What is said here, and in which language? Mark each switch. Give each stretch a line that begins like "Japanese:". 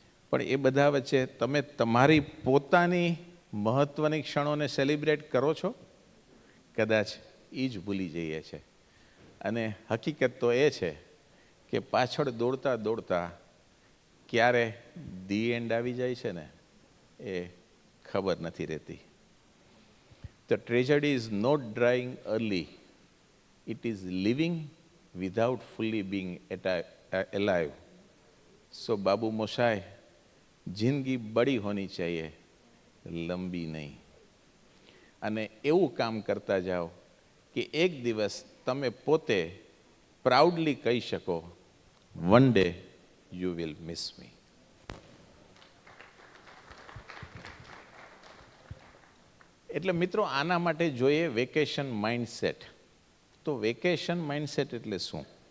Gujarati: પણ એ બધા વચ્ચે તમે તમારી પોતાની મહત્ત્વની ક્ષણોને સેલિબ્રેટ કરો છો? કદાચ એ જ ભૂલી જઈએ છે. અને હકીકત તો એ છે કે પાછળ દોડતા દોડતા ક્યારે ધી એન્ડ આવી જાય છે ને એ ખબર નથી રહેતી.
English: The tragedy is not dying early. It is living without fully being alive.
Hindi: So बाबू मोशाय, जिंदगी बड़ी होनी चाहिए, लंबी नहीं.
Gujarati: અને એવું કામ કરતા જાઓ કે એક દિવસ તમે પોતે પ્રાઉડલી કહી શકો,
English: One day you will miss me.
Gujarati: એટલે મિત્રો આના માટે જોઈએ વેકેશન માઇન્ડસેટ. તો વેકેશન માઇન્ડસેટ એટલે શું?